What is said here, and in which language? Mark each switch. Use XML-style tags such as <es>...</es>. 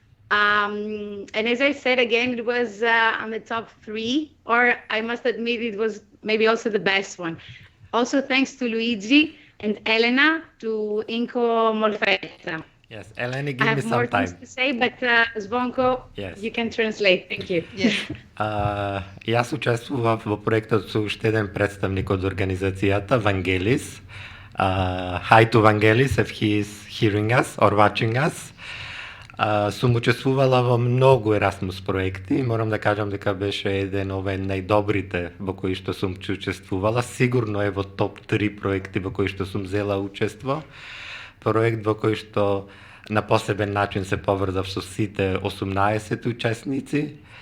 <en>And as I said again, it was on the top 3, or I must admit it was maybe also the best one. Also thanks to Luigi and Elena, to Inko Molfetta. Yes, Eleni, give me some time. I have more things to say, but Zvonko, you can translate. Thank you. Yes.</en> <mk>Јас учествував во проектот со уште еден представник од организацијата, Vangelis.</mk> <en>Hi to Vangelis, if he is hearing us or watching us.</en> <mk>Сум учествувала во многу Erasmus проекти. Морам да кажам дека беше еден овен најдобрите во кои што сум учествувала. Сигурно е во топ 3 проекти во кои што сум зела учество. Проект во кој што на посебен начин се поврзав со сите 18 учесници.</mk>